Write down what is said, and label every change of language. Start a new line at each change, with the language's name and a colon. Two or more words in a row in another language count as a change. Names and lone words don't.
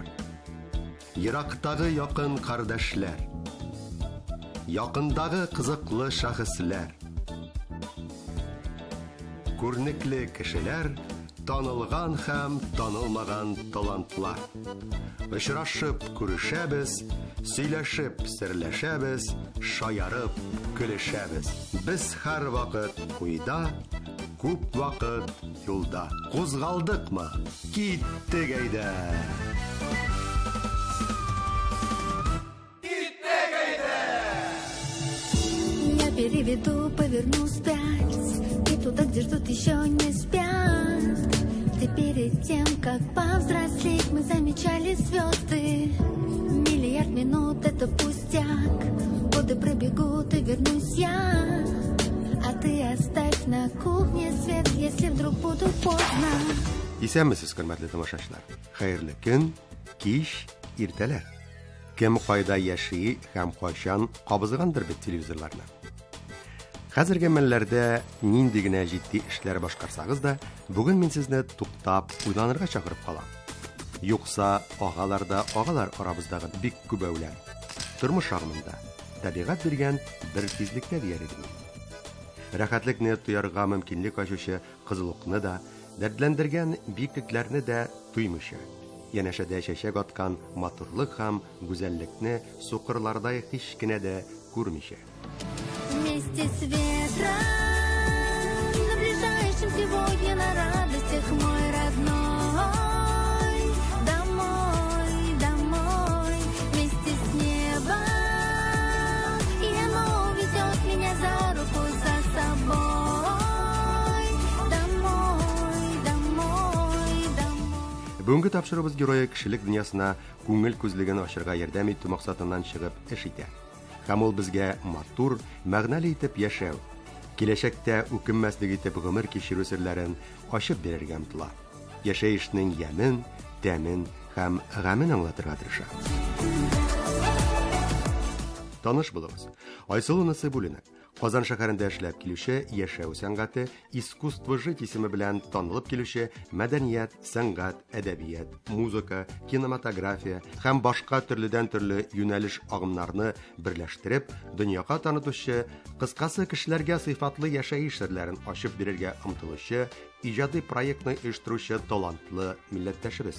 Tatar: Ерактагы якын кардәшләр, якындагы кызыклы шәхесләр, күрнекле кешеләр, танылган һәм танылмаган талантлар. Очрашып күрешәбез, сөйләшеп серләшәбез, шаярып көлешәбез. Без һәр вакыт куйда, күп вакыт юлда. Кузгалдыкмы? Киттек әйдә.
Russian: Я переведу, поверну вспять, и туда, где ждут еще не спят. Ты перед тем, как повзрослеть, мы замечали звезды. Миллиард минут — это пустяк. Годы пробегут, и вернусь я. А ты оставь на кухне свет, если вдруг буду поздно.
Tatar: Исәнмесез, хөрмәтле тамашачылар. Хәерле көн, кич, иртәләр. Кем кайда яши һәм кайчан кабызгандыр бит телевизорларны. Хәзерге мәлләрдә нинди генә җитди эшләр башкарсагыз да, бүген мин сезне туктап, уйланырга чакырып калам. Юкса, агалар арабыздагы бик күп әүләр. Тормыш агымында табигать биргән бер тизлектә дияр идем. Рәхәтлекне тоярга мөмкинлек ачучы кызылыкны да, дәртләндергән биклекләрне дә туймыйча, янәшәдә чәчәк аткан матурлык һәм гүзәллекне сукырлардай һич кенә дә күрмичә.
Russian: Вместе с ветром, наближающим сегодня на радостях мой родной. Домой, домой, вместе с небом, и оно ведет меня за руку за собой. Домой, домой, домой.
Tatar: Бүгенге тапшырыбыз герое кешелек дөньясына күңел күзлеген ачырга ярдәм итү максатыннан чыгып эш итә. Һәм ул безгә матур, мәгънәле итеп яшәү, киләчәктә үкенмәслек итеп гомер кичерү серләрен ачып бирергә омтыла. Яшәешнең ямен, тәмен һәм гамын аңлатырга тырыша. Таныш булыгыз. Айсылу Насыйбуллина, Казан шәһәрендә эшләп килүче, яшәү сәнгате,
Russian: искусство жить
Tatar: исеме белән танылып килүче мәдәният, сәнгать, әдәбият, музыка, кинематография һәм башка төрледән-төрле юнәлеш агымнарны берләштереп, дөньяга танытучы, кыскасы кешеләргә сыйфатлы яшәеш серләрен ачып бирергә омтылучы, иҗади проектны оештыручы талантлы милләттәшебез.